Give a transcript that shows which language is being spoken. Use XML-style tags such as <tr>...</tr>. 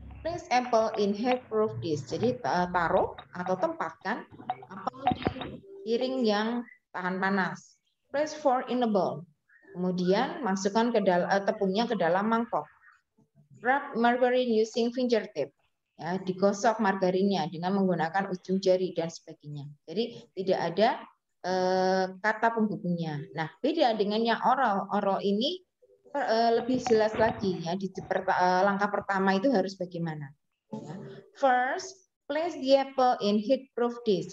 <en>Place apple in heat proof dish.</en> <id>Jadi taruh atau tempatkan apel di piring yang tahan panas.</id> <en>Place for in a bowl.</en> <id>Kemudian masukkan tepungnya ke dalam mangkok.</id> <en>Rub margarine using fingertip.</en> <id>Ya, digosok margarinnya dengan menggunakan ujung jari dan sebagainya. Jadi tidak ada kata penghubungnya. Nah, beda dengan yang oral. Oral ini lebih jelas lagi ya di langkah pertama itu harus bagaimana. Ya.</id> <en>First, place the apple in heat-proof dish.</en>